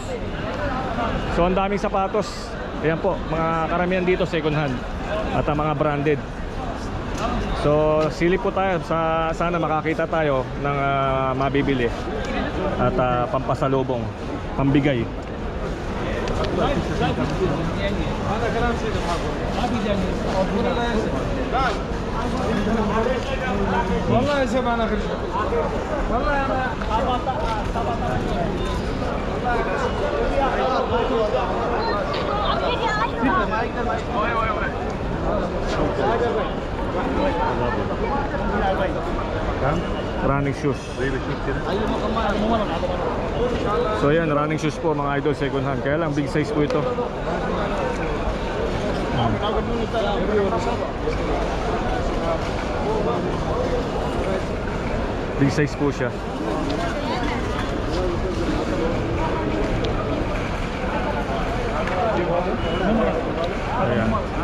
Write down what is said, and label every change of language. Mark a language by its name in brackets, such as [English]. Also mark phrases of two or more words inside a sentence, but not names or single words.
[Filipino] So ang daming sapatos. Ayan po, mga karamihan dito [English] second hand [Filipino] at mga branded. So silip po tayo, sana makakita tayo ng mabibili at pampasalubong, pambigay. [Arabic] والله يا شباب انا خرجت والله انا [English] Running shoes. [Filipino] So yan, [English] running shoes [Filipino] po mga idol, [English] second hand. [Filipino] Kaya lang [English] big size [Filipino] po ito. [English] Big size [Filipino] po siya. Ayan.